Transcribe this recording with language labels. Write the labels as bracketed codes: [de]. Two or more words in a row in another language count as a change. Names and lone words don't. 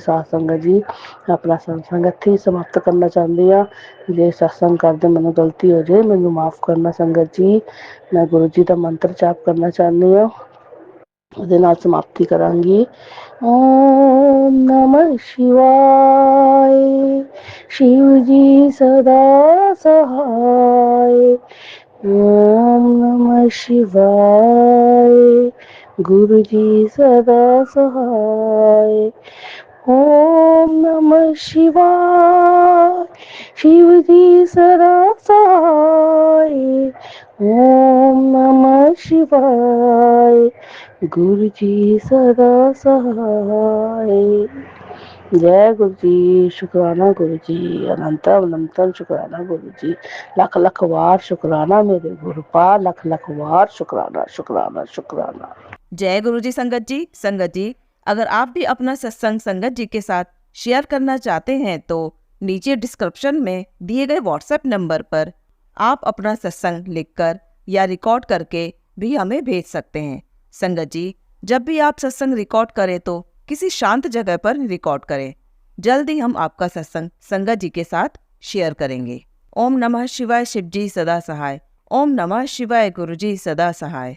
[pa] ਸਾਧ ਸੰਗਤ ਜੀ ਆਪਣਾ ਸਤਸੰਗ ਇੱਥੇ ਹੀ ਸਮਾਪਤ ਕਰਨਾ ਚਾਹੁੰਦੀ ਹਾਂ। ਜੇ ਸਤਸੰਗ ਕਰਦੇ ਮੈਨੂੰ ਗਲਤੀ ਹੋ ਜਾਏ ਮੈਨੂੰ ਮਾਫ਼ ਕਰਨਾ ਸੰਗਤ ਜੀ। ਮੈਂ ਗੁਰੂ ਜੀ ਦਾ ਮੰਤਰ ਜਾਪ ਕਰਨਾ ਚਾਹੁੰਦੀ ਹਾਂ, ਉਹਦੇ ਨਾਲ ਸਮਾਪਤੀ ਕਰਾਂਗੀ। [hi] ओम नमः शिवाय, शिव जी सदा सहाय। ओम नमः शिवाय, गुरु जी सदा सहाय। ओम नमः शिवाय, शिव जी सदा सहाय। ओम नमः शिवाय, गुरु जी सदा सहाय। जय गुरु जी, शुकराना गुरु जी, अनंत अनंतन शुकराना गुरु जी, लख लख वार शुकराना मेरे गुरु पा, लख लख वार शुकराना शुकराना शुकराना। जय गुरु जी। संगत जी अगर आप भी अपना सत्संग संगत जी के साथ शेयर करना चाहते हैं तो नीचे डिस्क्रिप्शन में दिए गए व्हाट्सएप नंबर पर आप अपना सत्संग लिखकर या रिकॉर्ड करके भी हमें भेज सकते हैं। संगत जी जब भी आप सत्संग रिकॉर्ड करें तो किसी शांत जगह पर रिकॉर्ड करें। जल्द ही हम आपका सत्संग संगत जी के साथ शेयर करेंगे। ओम नमः शिवाय, शिव जी सदा सहाय। ओम नमः शिवाय, गुरु जी सदा सहाय।